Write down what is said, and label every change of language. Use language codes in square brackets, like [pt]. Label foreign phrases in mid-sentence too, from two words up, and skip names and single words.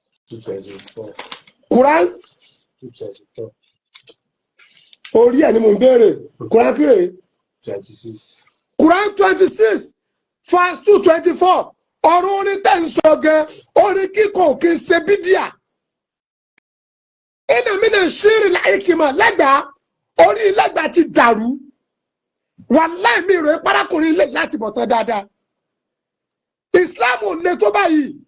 [yo] Two twenty-four. Quran? Two twenty-four. Orí ẹ̀ ni mò ń béèrè. Quran kí ni? Twenty-six. Quran twenty-six, verse two twenty-four. Ọ̀rọ̀ orin tẹ̀ ń sọ gan, orin kíkọ kì í ṣe bídíà. [ar] إن من الشعر لحكمة, [yo] lẹ́gbàá, orí lẹ́gbàá ti dàrú. Wàláhì, mi rò pé arákùnrin lè láti bọ̀ tán dáadáa. Islam ò le tó báyìí.